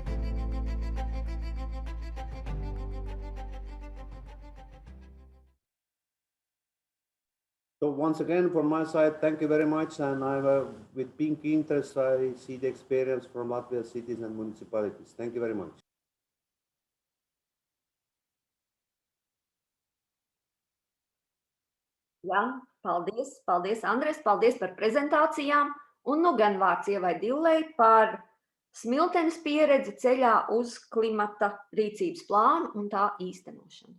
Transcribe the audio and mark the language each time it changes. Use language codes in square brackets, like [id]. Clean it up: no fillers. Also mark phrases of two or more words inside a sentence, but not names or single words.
[en] So once again, from my side, thank you very much. And with big interest, I see the experience from Latvia's cities and municipalities. Thank you very much. [lv] Jā, paldies, Andres, paldies par prezentācijām. Un nu gan vārds Ievai Dillei par smiltenes pieredzi ceļā uz klimata rīcības plānu un tā īstenošanu.